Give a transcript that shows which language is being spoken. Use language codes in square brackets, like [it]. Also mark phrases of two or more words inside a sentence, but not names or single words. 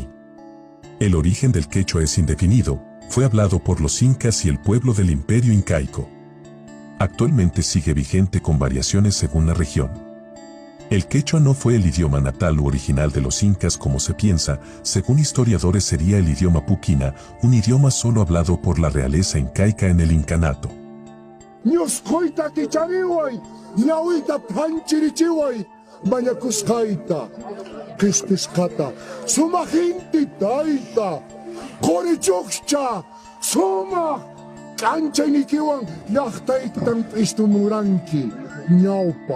[es] El origen del quechua es indefinido, fue hablado por los incas y el pueblo del imperio incaico. Actualmente sigue vigente con variaciones según la región. El quechua no fue el idioma natal u original de los incas como se piensa, según historiadores sería el idioma puquina, un idioma solo hablado por la realeza incaica en el incanato. [qu] Nioskoita kichariwai, ñawita panchirichiwai, mañakuskaita, kestiskata, sumahinti taita, korichukscha, suma, kanchainikiwan, yahtaitan istumuranki, ñaupa.